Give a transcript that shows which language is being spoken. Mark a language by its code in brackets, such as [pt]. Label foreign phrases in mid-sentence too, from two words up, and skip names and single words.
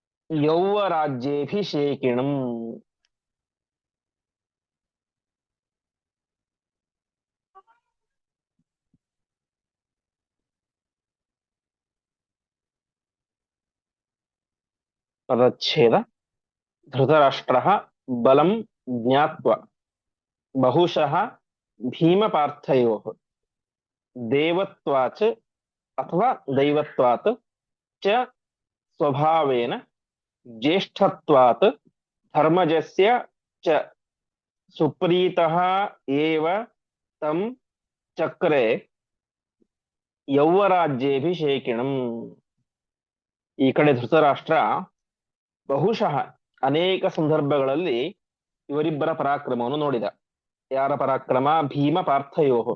[sa] ಯೌವರಾಜ್ಯೇಭಿಷೇಕಿಣಂ. ಪದಚ್ಛೇದ. ಧೃತರಾಷ್ಟ್ರಃ ಬಲಂ ಜ್ಞಾತ್ವ ಬಹುಶಃ ಭೀಮಪಾರ್ಥಯೋಃ ದೇವತ್ವಾಚ ಅಥವಾ ದೈವತ್ವಾತ್ ಚ ಸ್ವಭಾವೇನ ಜ್ಯೇಷ್ಠತ್ವಾತ್ ಧರ್ಮಜಸ್ಯ ಚ ಸುಪ್ರೀತಃ ಏವ ತಂ ಚಕ್ರೆ ಯೌವರಾಜ್ಯೇಭಿಷೇಕಿಣಂ. [kn] ಈ ಕಡೆ ಧೃತರಾಷ್ಟ್ರ ಬಹುಶಃ ಅನೇಕ ಸಂದರ್ಭಗಳಲ್ಲಿ ಇವರಿಬ್ಬರ ಪರಾಕ್ರಮವನ್ನು ನೋಡಿದ. [sa] ಯಾರ ಪರಾಕ್ರಮ? ಭೀಮ ಪಾರ್ಥಯೋಹು.